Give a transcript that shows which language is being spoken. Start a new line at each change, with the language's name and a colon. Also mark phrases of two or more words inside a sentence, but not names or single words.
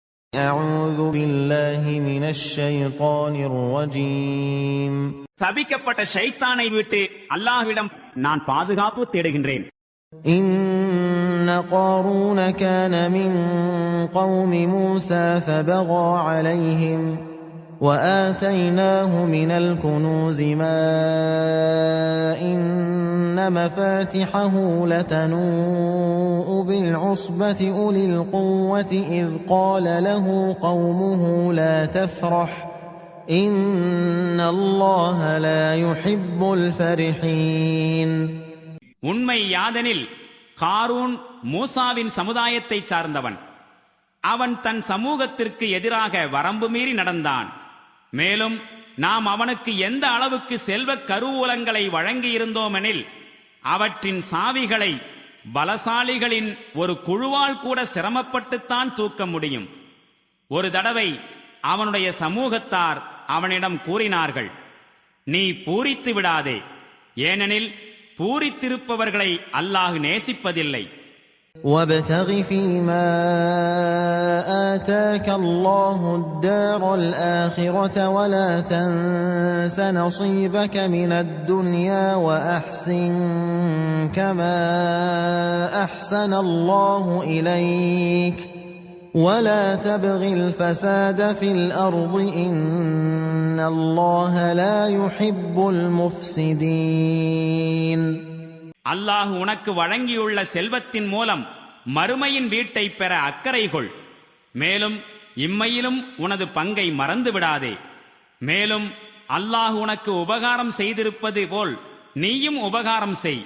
Arabic: أعوذ بالله من الشيطان الرجيم
Tamil: சபிக்கப்பட்ட ஷைத்தானை விட்டு அல்லாஹ்விடம் நான் பாதுகாப்பு தேடுகின்றேன்.
Arabic: إن قارون كان من قوم موسى فبغى عليهم وآتيناه من الكنوز ما إن مفاتحه لتنوء بالعصبة أولي القوة إذ قال له قومه لا تفرح إن الله لا يحب الفرحين.
Tamil: உண்மை யாதெனில் காரூன் மூசாவின் சமுதாயத்தைச் சார்ந்தவன். அவன் தன் சமூகத்திற்கு எதிராக வரம்பு மீறி நடந்தான். மேலும் நாம் அவனுக்கு எந்த அளவுக்கு செல்வ கருவூலங்களை வழங்கியிருந்தோமெனில் அவற்றின் சாவிகளை பலசாலிகளின் ஒரு குழுவால் கூட சிரமப்பட்டுத்தான் தூக்க முடியும். ஒரு தடவை அவனுடைய சமூகத்தார் அவனிடம் கூறினார்கள், நீ பூரித்து விடாதே, ஏனெனில் பூரித்திருப்பவர்களை அல்லாஹ் நேசிப்பதில்லை.
Arabic: وابتغ فيما آتاك الله الدار الآخرة ولا تنس نصيبك من الدنيا وأحسن كما أحسن الله إليك ولا تبغ الفساد في الأرض إن الله لا يحب المفسدين.
Tamil: அல்லாஹ் உனக்கு வழங்கியுள்ள செல்வத்தின் மூலம் மறுமையின் வீட்டை பெற அக்கறை கொள். மேலும் இம்மையிலும் உனது பங்கை மறந்து விடாதே. மேலும் அல்லாஹ் உனக்கு உபகாரம் செய்திருப்பது போல் நீயும் உபகாரம் செய்.